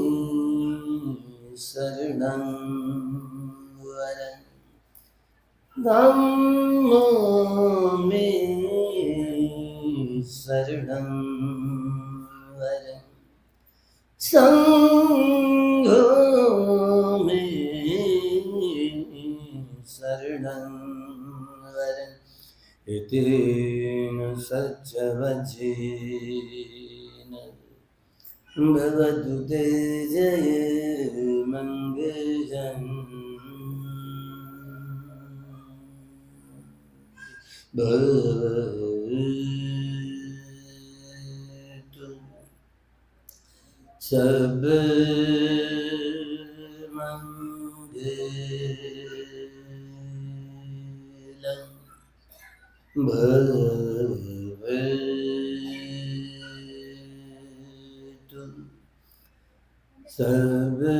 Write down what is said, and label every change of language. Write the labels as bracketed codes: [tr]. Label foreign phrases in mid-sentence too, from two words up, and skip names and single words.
[pi] शरणं वरं धम्मो में शरणं वरं संघो में शरणं वरं इतेन सच्चवचेन भवतु ते जय मंगलम् भवतु सब मंगलम् भवतु सब